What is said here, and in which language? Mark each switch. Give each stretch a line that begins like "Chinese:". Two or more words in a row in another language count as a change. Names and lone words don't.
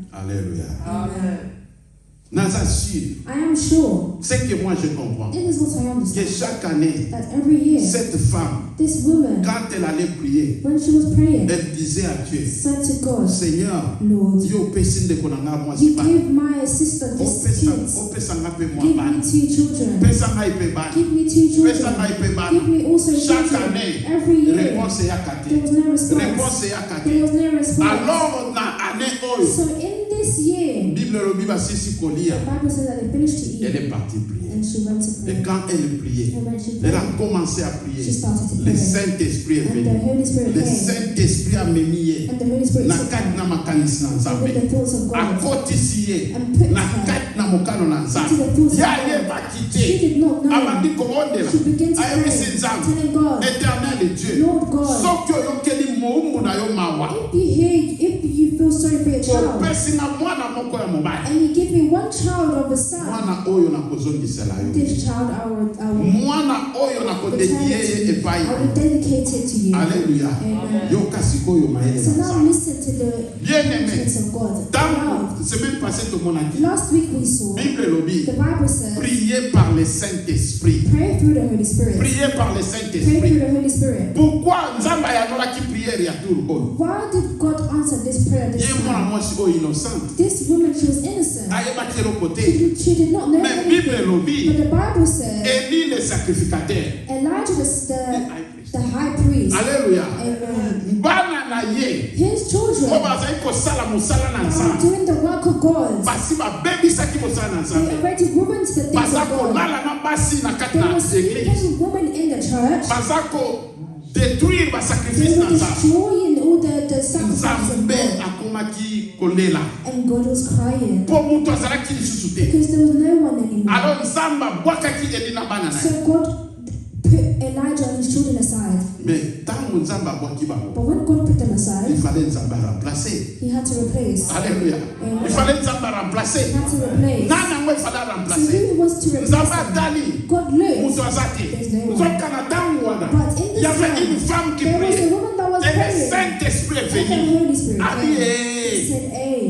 French: Alléluia.
English: Amen.
Lingala: Naza sûr.
English: I am sure,
French: C'est que moi je comprends
English: this is what I
French: que
English: understand,
French: chaque année,
English: that every year,
French: cette femme,
English: this woman,
French: quand elle allait prier,
English: when she was praying,
French: elle disait à Dieu,
English: said to God,
French: Seigneur,
English: Lord,
Lingala: yo pesi ndeko na nga mwasi
English: you
Lingala: ba.
English: give my sister this kids.
Lingala: Opesa nga pe mwa
English: Give
Lingala: bana.
English: me 2 children.
Lingala: Pesa nga ipe bana.
English: Give me 2
Lingala: Pesa nga
English: children.
Lingala: ipe bana.
English: Give me also
French: Chaque
English: children.
French: année,
English: Every year,
Lingala: réponse ya
English: there was
Lingala: kate.
English: no response.
Lingala: Réponse ya
English: There was
Lingala: kate.
English: no response.
Lingala: Alors na année oyo,
English: So in this year,
Lingala: Bible lobi basisi
English: the
Lingala: kolia.
English: Bible says that they finished to
French: Elle
English: eat
French: est partie prier.
English: and she went to
French: Et
English: pray.
French: quand elle priait,
English: And when she
French: elle a
English: prayed,
French: commencé à
English: she
French: prier.
English: started to
French: Le
English: pray.
French: Saint-Esprit est
English: And the
French: venu.
English: Holy Spirit
French: Le
English: came.
French: Saint-Esprit a memiye.
English: And the Holy Spirit
Lingala: Na
English: took
Lingala: kati
English: her
Lingala: na makanisi na
English: with the
Lingala: Nzambe.
English: thoughts of God.
Lingala: Akotisi ye.
English: And put
Lingala: Na
English: her
Lingala: kati na mokano na
English: into the
Lingala: Nzambe.
English: thoughts of
Lingala: Ya
English: God.
Lingala: ye bakite.
English: She did not know.
Lingala: Abandi kobondela.
English: She began to pray,
Lingala: Ayebisi Nzambe.
English: telling God,
French: Éternel Dieu.
English: Lord God,
Lingala: Soki oyokeli moumbu na yo mawa.
English: if you feel sorry for your child,
Lingala: Opesi na mwana moko ya mobali.
English: and you give me one child of a son,
Lingala: Mwana oyo nakozongisela yo.
English: this child I will
Lingala: Mwana oyo nakodedie ye epai.
English: I will dedicate it to you.
French: Alléluia.
English: Amen.
Lingala: Yoka sikoyo mayele
English: So
Lingala: na
English: now
Lingala: Nzambe.
English: listen to the
French: Bien-aimé.
English: words of God.
French: Dans semaine passée tomonaki.
English: Last week we saw
Lingala: Bible lobi.
English: the Bible says,
French: Priez par le Saint-Esprit.
English: pray through the Holy Spirit.
French: Priez par le
English: Pray
French: Saint-Esprit.
English: through the Holy Spirit.
Lingala: Pourquoi Nzambe ayalolaki prière ya tour oyo?
English: Why did God answer this prayer this
Lingala: Ye mwana
English: time?
Lingala: mwasi oyo innocent.
English: This woman, she was innocent.
Lingala: Ayebaki eloko te.
English: She did not know
Lingala: Mais Bible
English: anything.
Lingala: lobi.
English: But the Bible says
French: Élie le sacrificateur.
English: Elijah, the high priest,
French: Alléluia.
English: amen,
Lingala: Bana na ye.
English: his children
Lingala: Po bazali kosala mosala na
English: are
Lingala: Nzambe.
English: doing the work of God.
Lingala: Basi babebisaki mosala na
English: They
Lingala: Nzambe.
English: already ruined the things
Lingala: Baza
English: of God.
Lingala: kolala na basi na kati
English: They
Lingala: na
English: were
Lingala: église.
English: sleeping women in the church.
Lingala: Baza ko détruire ba
English: They
Lingala: sacrifice
English: were
Lingala: na Nzambe.
English: destroying all the sacrifices of
Lingala: Nzambe
English: God.
Lingala: akomaki kolela.
English: And God was crying
Lingala: Po mutu azalaki lisusu te.
English: because there was no one anymore.
Lingala: Alors Nzambe abwakaki Eli na bana na ye.
English: So God put Elijah and his children aside.
Lingala: Mais ntango Nzambe abwaki bango,
English: But when God put them
French: il
English: aside,
French: fallait Nzambe remplacer.
English: he had to replace.
French: Alléluia.
English: Amen.
French: Il fallait Nzambe
English: He
French: remplacer.
English: had to replace.
Lingala: Nani yango
French: il fallait
English: So
French: remplacer.
English: who was to replace
Lingala: Nzambe
English: them?
Lingala: atali.
English: God looked.
Lingala: Mutu aza te. Nzoka na ntango wana,
English: But in
French: il y
English: this
French: avait
English: time,
French: une femme qui
English: there was a
French: priait.
English: woman that was
French: Et le
English: praying.
French: Saint-Esprit est
English: And the
French: venu.
English: Holy Spirit
Lingala: Abi
English: came. He eh. said, hey,